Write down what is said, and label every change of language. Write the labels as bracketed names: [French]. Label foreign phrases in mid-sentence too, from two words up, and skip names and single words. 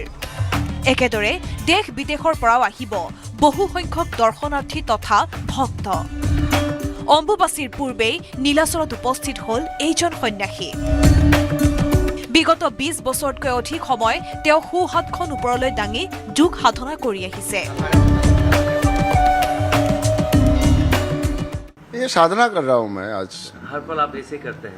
[Assamese] একেদৰে দেশ বিদেশৰ পৰাও আহিব বহু সংখ্যক দৰ্শনাৰ্থী তথা ভক্ত। অম্বুবাচীৰ পূৰ্বেই নীলাচলত উপস্থিত হ'ল এইজন সন্যাসী। বিগত 20 বছৰতকৈ অধিক সময় তেওঁ সোঁহাতখন ওপৰলৈ দাঙি যোগ সাধনা কৰি আহিছে। [Hindi] ये साधना कर रहा हूँ मैं आज। हर पल आप ऐसे करते हैं?